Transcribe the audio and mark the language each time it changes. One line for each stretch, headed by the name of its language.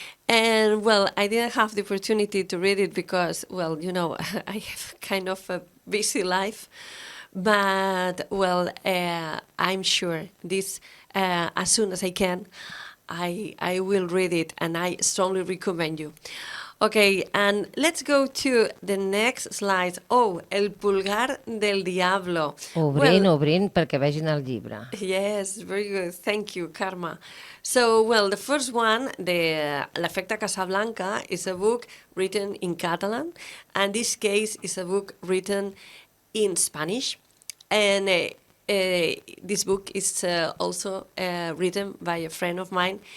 English: And, well, I didn't have the opportunity to read it because, well, you know, I have kind of a busy life. But, well, I'm sure this, as soon as I can, I will read it, and I strongly recommend you. Okay, and let's go to the next slide. Oh, El pulgar del diablo.
Catalan: Obrint, perquè vegin el llibre.
English: Yes, very good. Thank you, Karma. So, well, the first one, L'Efecte Casablanca, is a book written in Catalan, and this case is a book written in Spanish. And this book is also written by a friend of mine.